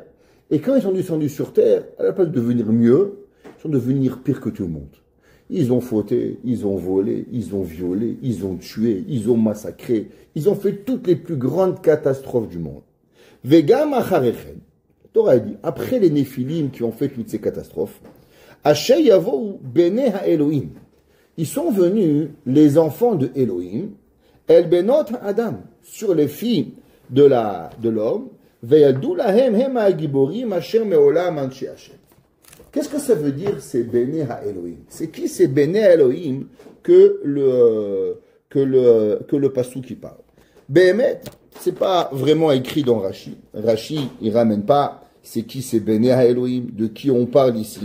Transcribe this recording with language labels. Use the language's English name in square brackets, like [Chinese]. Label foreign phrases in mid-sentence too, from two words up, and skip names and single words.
[French] Et quand ils sont descendus sur terre, à la place de devenir mieux, ils sont devenus pire que tout le monde. Ils ont fauté, ils ont volé, ils ont violé, ils ont tué, ils ont massacré. Ils ont fait toutes les plus grandes catastrophes du monde. [Hebrew] וגם אחרי כן. [French] La Torah dit, après les Néphilim qui ont fait toutes ces catastrophes, [Hebrew] אשר יבאו בני האלהים. [French] Ils sont venus, les enfants de Elohim, [Hebrew] אל בנות אדם, [French] sur les filles de l'homme, [Hebrew] וילדו להם המה הגבורים אשר מעולם אנשי השם. [French] Qu'est-ce que ça veut dire, c'est [Hebrew] בני האלהים? [French] C'est qui c'est [Hebrew] בני האלהים [French] que le passou qui parle? Behemet, c'est pas vraiment écrit dans Rashi. Rashi, il ramène pas c'est qui c'est [Hebrew] בני האלהים, [French] de qui on parle ici.